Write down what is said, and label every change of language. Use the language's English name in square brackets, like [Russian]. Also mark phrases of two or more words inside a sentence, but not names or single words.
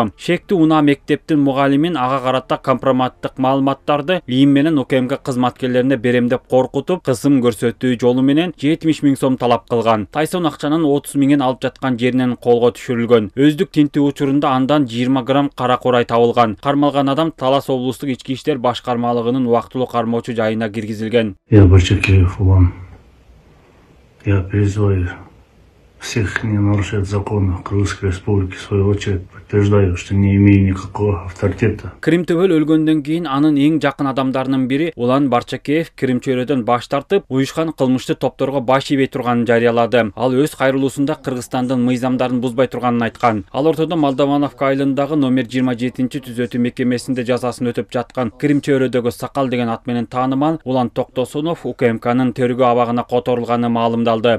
[Kyrgyz] Шектүү унаа мектептин мугалимин ага карата компроматтык маалыматтарды ИИМ менен УКМК кызматкерлерине беремдеп коркутуп, кысым көрсөтүү жолу менен 70 000 сом талап кылган. Тайсон акчанын 30 000 алып жаткан жеринен колго түшүрүлгөн. Өздүк тинтүү учурунда андан 20 грамм кара курай табылган. Кармалган адам Талас облустук ички иштер башкармалыгынын убактылуу кармоочу жайына киргизилген. [Russian] Я призываю всех не нарушать законы Крымской Республики, в свою очередь подтверждаю, что не имею никакого авторитета. [Kyrgyz] Крим төбөл өлгөндөн кийин анын эң жакын адамдарынын бири Улан Барчакеев Крим чөйрөдөн баш тартып, уюшкан кылмыштуу топторго баш ийбей турганын жарыялады. Ал өз кайрылуусунда Кыргызстандын мыйзамдарын бузбай турганын айткан. Ал ортодо Молдовановка айылындагы номер 27-түзөтүү мекемесинде жазасын өтөп жаткан Крим чөйрөдөгү Сакал деген ат менен таанымал Улан Токтосунов УКМКнын төргөө абагына которулганы маалымдалды.